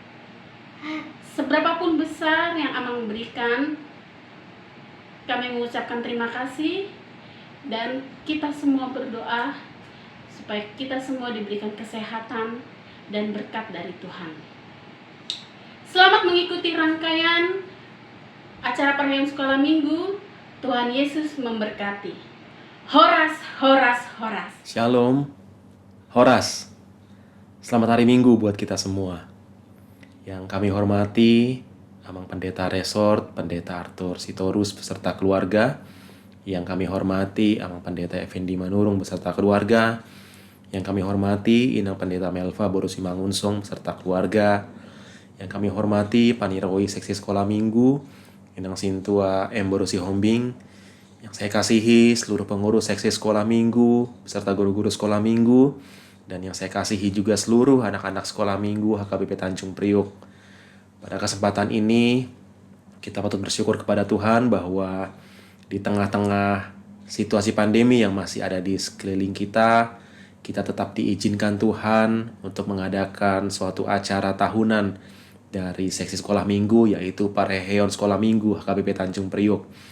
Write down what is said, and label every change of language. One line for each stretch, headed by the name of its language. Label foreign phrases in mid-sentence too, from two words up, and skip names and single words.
Indonesian: Seberapapun besar yang Amang berikan, kami mengucapkan terima kasih, dan kita semua berdoa supaya kita semua diberikan kesehatan dan berkat dari Tuhan. Selamat mengikuti rangkaian acara perayaan sekolah minggu. Tuhan Yesus memberkati. Horas, horas, horas. Shalom, horas. Selamat hari Minggu buat kita semua. Yang kami hormati Amang Pendeta Resort, Pendeta Arthur Sitorus beserta keluarga. Yang kami hormati Amang Pendeta Effendi Manurung beserta keluarga. Yang kami hormati Inang Pendeta Melva Borusi Mangunsong beserta keluarga. Yang kami hormati Paniroi Seksi Sekolah Minggu, Inang Sintua M. Borusi Hombing. Yang saya kasihi seluruh pengurus Seksi Sekolah Minggu beserta guru-guru sekolah minggu. Dan yang saya kasihi juga seluruh anak-anak sekolah minggu HKBP Tanjung Priok. Pada kesempatan ini kita patut bersyukur kepada Tuhan bahwa di tengah-tengah situasi pandemi yang masih ada di sekeliling kita tetap diizinkan Tuhan untuk mengadakan suatu acara tahunan dari seksi sekolah minggu, yaitu Parheheon Sekolah Minggu HKBP Tanjung Priok.